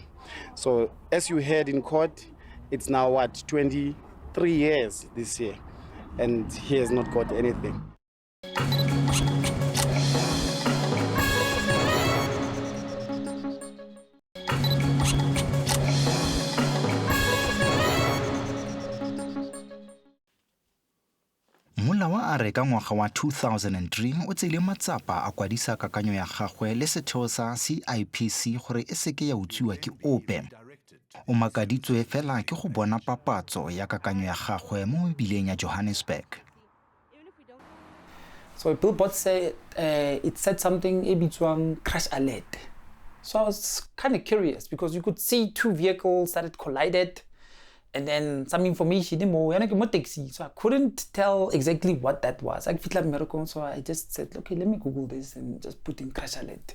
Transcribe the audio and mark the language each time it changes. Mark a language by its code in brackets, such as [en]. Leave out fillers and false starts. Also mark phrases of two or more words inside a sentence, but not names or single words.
[en] So as you heard in court, it's now what, 23 years this year, and he has not got anything. [tn] Molawa a re ka ngwaga wa 2003 o tsele matsapa a kwadisa kakanyo ya gagwe le setheo sa CIPC gore e seke ya utsiwa ke ope. O makaditswe fela ke go bona papatso ya kakanyo ya gagwe mo mebileng ya Johannesburg. [en] So Billboard said it said something [tn] e bitswang [en] crash alert. So I was kind of curious because you could see 2 vehicles that had collided. And then some information, so I couldn't tell exactly what that was. So I just said, okay, let me Google this and just put in crash alert.